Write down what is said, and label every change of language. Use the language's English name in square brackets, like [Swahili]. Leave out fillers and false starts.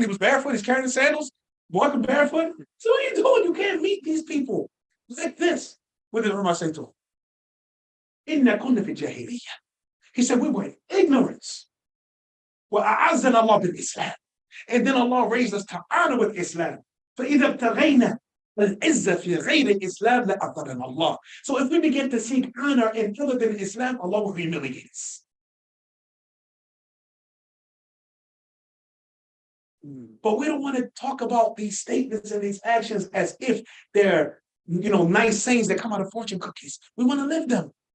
[English] He was barefoot, he's carrying sandals, walking barefoot. So what are you doing? You can't meet these people like this. What did Umar say to him? [Arabic] Inna kunna fi jahiliyyah. [English] He said, we were in ignorance. [Arabic] Well, a'azzana Allah bil Islam. [English] And then Allah raised us to honor with Islam. [Arabic] فَإِذَا ابْتَغَيْنَا الْعِزَّةَ فِي غَيْرِ الْإِسْلَامِ لَأَعْطَانَا Allah. [English] So if we begin to seek honor in other than Islam, Allah will humiliate us. But we don't want to talk about these statements and these actions as if they're, nice sayings that come out of fortune cookies. We want to live them.